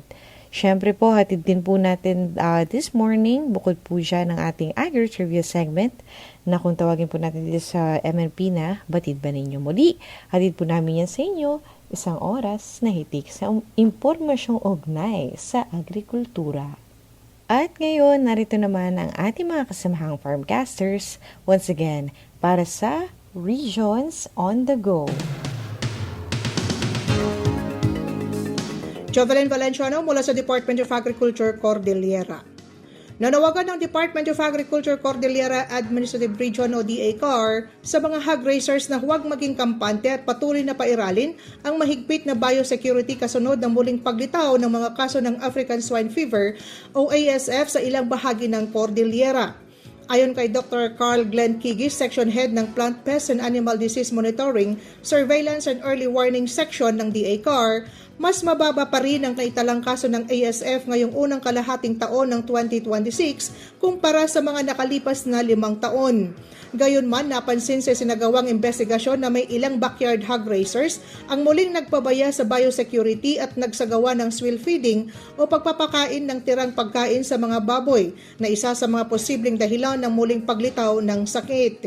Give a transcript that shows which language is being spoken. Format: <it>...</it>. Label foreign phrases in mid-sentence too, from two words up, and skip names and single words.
<tl>Siyempre po, hatid din po natin</tl> <en>this morning,</en> <tl>bukod po dyan ng ating Agri-Trivia segment na kung tawagin po natin dito sa MNP na Batid Ba Ninyo Muli. Hatid po namin yan sa inyo, isang oras na hitik sa impormasyong ugnay sa agrikultura. At ngayon, narito naman ang ating mga kasamahang</tl> <en>farmcasters once again</en> <tl>para sa Regions on the Go. Jovelyn Valenciano mula sa Department of Agriculture, Cordillera. Nanawagan ng Department of Agriculture Cordillera Administrative Region o DACAR sa mga</tl> <en>hog raisers</en> <tl>na huwag maging kampante at patuloy na pairalin ang mahigpit na biosecurity kasunod ng muling paglitaw ng mga kaso ng African Swine Fever o ASF sa ilang bahagi ng Cordillera. Ayon kay Dr. Carl Glenn Kigis, Section Head ng Plant Pest and Animal Disease Monitoring, Surveillance and Early Warning Section ng DACAR, mas mababa pa rin ang naitalang kaso ng ASF ngayong unang kalahating taon ng 2026 kumpara sa mga nakalipas na 5 taon. Gayunman, napansin sa sinagawang investigasyon na may ilang</tl> <en>backyard hog raisers</en> <tl>ang muling nagpabaya sa biosecurity at nagsagawa ng</tl> <en>swill feeding</en> <tl>o pagpapakain ng tirang pagkain sa mga baboy na isa sa mga posibleng dahilan ng muling paglitaw ng sakit.</tl>